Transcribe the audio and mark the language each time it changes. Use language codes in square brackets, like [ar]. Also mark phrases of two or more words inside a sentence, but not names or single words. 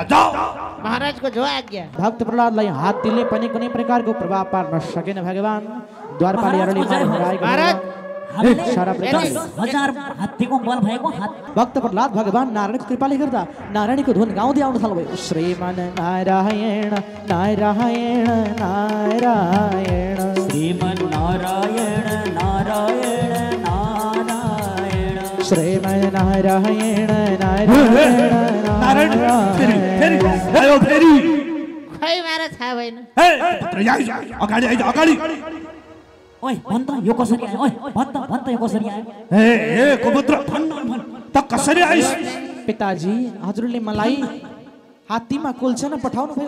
[ne] जाऊ महाराजको जो आज्ञा। भक्त प्रहलादलाई हात्तीले पनि कुनै प्रकारको प्रभाव पार्न सकेन भगवान। द्वारपालीहरूले महाराज, सारा प्रकार 10,000 हात्तीको बल भएको भक्त प्रहलाद भगवान नारायणको कृपाले गर्दा नारायणको धुन गाउँदै आउन थाल्नुभयो। श्रीमान नारायण नारायण नारायण, श्रीमन नारायण नारायण नारायण, श्रीमान नारायण नारायण खै महाराज थाहा भएन। अगाडि आइज, अगाडि। ओइ भन् त यो कसरी आयो? ओइ भन् त यो कसरी आयो? हे कुपुत्र, त कसरी आइस? पिताजी, हजुरले मलाई हात्तीमा कुल्चन पठाउनु भयो।